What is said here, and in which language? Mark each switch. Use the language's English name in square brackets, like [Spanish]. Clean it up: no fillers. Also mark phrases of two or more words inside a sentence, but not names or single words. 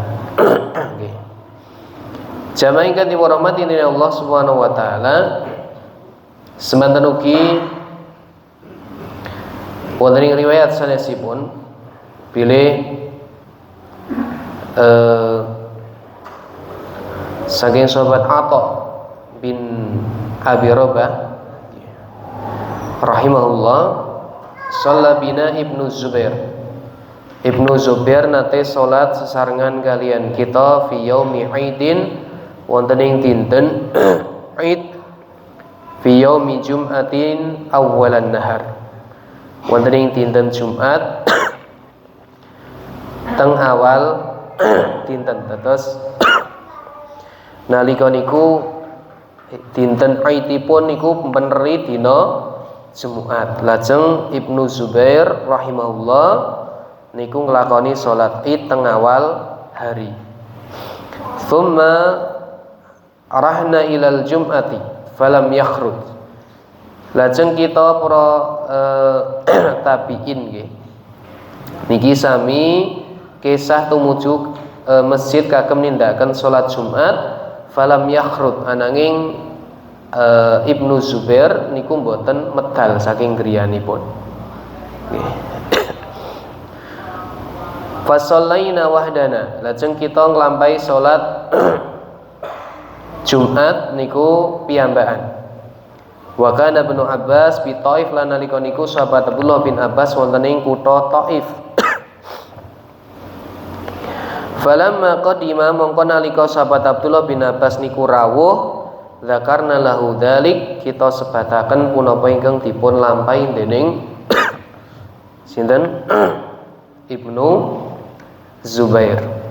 [Javanese] Nggih. Jamaah ingkang dirahmati [Arabic] الله سبحانه وتعالى, [Javanese] semanten ugi wonten ing riwayat sanesipun bilih saking sahabat Atha bin Abi Rabah rahimahullah, [Arabic] صلى بنا ابن الزبير. [Javanese] Ibnu Zubair nate salat sesarengan kalian kita [Arabic] في يوم عيد [Javanese] wonten ing dinten Id [Arabic] في يوم جمعة أول النهار. [Javanese] Wonten ing dinten Jumat teng awal dinten tetes nalika niku dinten Aidipun niku peneri dina Jumat. Lajeng Ibnu Zubair rahimahullah niku nglakoni salat Id teng awal hari. [Arabic] ثم رحنا إلى الجمعة فلم يخرج. [Javanese] Lajeng kita para tabiin nggih niki sami kisah tumuju masjid kagem nindakaken salat Jumat [Arabic] فلم يخرج [Javanese] ananging Ibnu Zubair niku mboten medal saking griyanipun. Nggih. [Arabic] فصلينا وحدانا, [Javanese] lajeng kita nglampahi salat Jumat niku piyambakan. [Arabic] وكان ابن عباس بالطائف [Javanese] lan nalika niku sahabat Abdullah bin Abbas wonten ing kutha Thaif. [Arabic] فلما قدم [Javanese] mongko nalika sahabat Abdullah bin Abbas niku rawuh, [Arabic] ذكرنا له ذلك, [Javanese] kita sebataken punapa ingkang dipun lampahi dening sinten Ibnu Zubair.